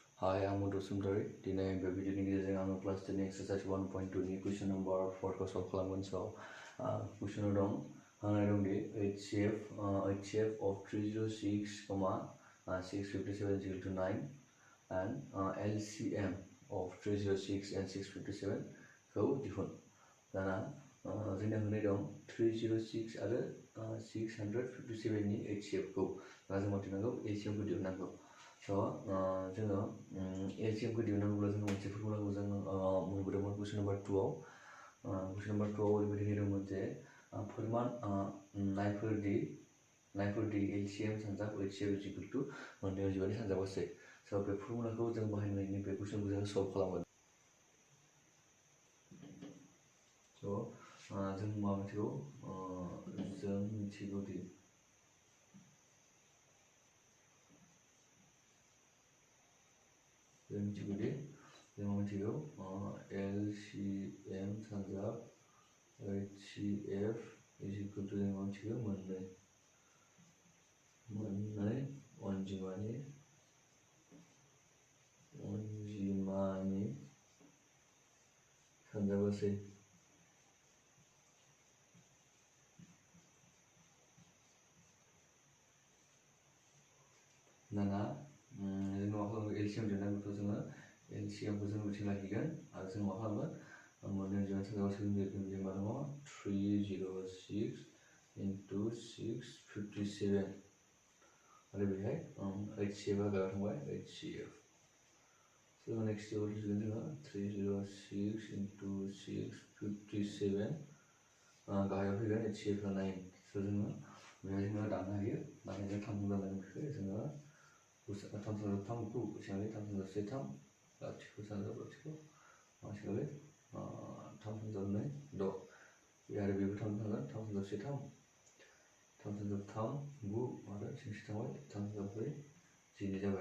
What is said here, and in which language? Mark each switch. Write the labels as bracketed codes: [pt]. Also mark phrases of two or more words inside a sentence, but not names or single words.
[en] Hi, I'm bodo. Today I'm using class 10 exercise 1.2 ni question number 4 ko solve खालामगोन. So question [brx] dong di [en] HCF of 306, 657 is equal to 9 and LCM of 306 and 657 [brx] खौ दिहुन. दाना जोंना होनाय दं 306 आरो 657 नि HCF खौ. दा जों मिथिनांगौ LCM खौ दिहुननांगौ. So जोङो LCM खौ दिहुननांगौब्ला जोङो मोनसे फर्मुलाखौ जों मोनबोदोंमोन [en] question number [brx] 2 आव. [en] question number [brx] 2 आव ओरैबायदि होदोंमोन जे फोरमान नायफोरदि LCM सानजाब HCF [en] is equal to [brx] मोननै अनजिमानि सानजाबासै. So बे फर्मुलाखौ जों बाहायनानै बे questionखौ जों solve खालामगोन. So जों मा मिथिगौ जों मिथिगौ दि LCM सानजाब HCF [en] is equal to [brx] मोननै अनजिमानि सानजाबासै. दाना जों मा खालामगोन LCM दिहुननांगौथ' जोङो LCM खौ जों मिथिना लाखिगोन आरो जों मा खालामगोन मोननै अनजिमानि सानजाबासै मा दङ 306 into 657 आरो बेहाय HCF आ गाहायाव थांबाय HCF. [en] So next step [brx] जोङो 306 into 657 गाहायाव फैगोन HCF आ 9. So जोङो बेहाय जोङो दाननो हायो. दाननायजों 3 जागोन बेखौ जोङो 3 खौ बेसेबां 3 लाथिख' सानजाब लाथिख' मासेयालाय 3 2 6 बे आरो बेबो 3 थांगोन 3 3 9 आरो 6 थांबाय 3 4 12 जाबाय.